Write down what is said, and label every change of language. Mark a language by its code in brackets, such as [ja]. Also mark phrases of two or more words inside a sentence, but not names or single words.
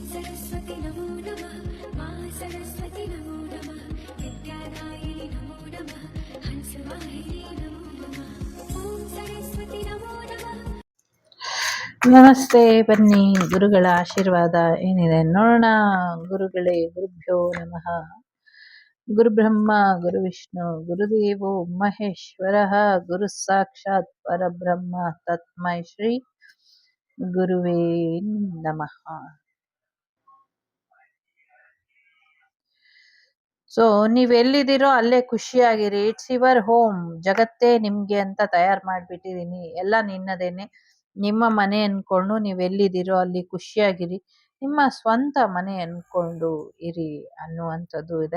[sa] सरस्वती नमो नमः मा सरस्वती नमो नमः विद्यादायिनि नमो नमः हंसवाहिनी नमो नमः ॐ सरस्वती नमो नमः. [kn] ನಮಸ್ತೆ. ಬನ್ನಿ ಗುರುಗಳ ಆಶೀರ್ವಾದ ಏನಿದೆ ನೋಡೋಣ. ಗುರುಗಳೇ, [sa] ಗುರುಭ್ಯೋ ನಮಃ. ಗುರು ಬ್ರಹ್ಮ ಗುರು ವಿಷ್ಣು ಗುರುದೇವೋ ಮಹೇಶ್ವರ ಗುರು ಸಾಕ್ಷಾತ್ ಪರಬ್ರಹ್ಮ ತಸ್ಮೈ ಶ್ರೀ ಗುರುವೇ ನಮಃ. [kn] ಸೊ ನೀವೆಲ್ಲಿದ್ದೀರೋ ಅಲ್ಲೇ ಖುಷಿಯಾಗಿರಿ. [en] It's your home. [kn] ಜಗತ್ತೇ ನಿಮ್ಗೆ ಅಂತ ತಯಾರು ಮಾಡ್ಬಿಟ್ಟಿದೀನಿ. ಎಲ್ಲ ನಿನ್ನದೇನೆ. ನಿಮ್ಮ ಮನೆ ಅನ್ಕೊಂಡು ನೀವೆಲ್ಲಿದ್ದೀರೋ ಅಲ್ಲಿ ಖುಷಿಯಾಗಿರಿ. ನಿಮ್ಮ ಸ್ವಂತ ಮನೆ ಅನ್ಕೊಂಡು ಇರಿ ಅನ್ನುವಂಥದ್ದು ಇದೆ.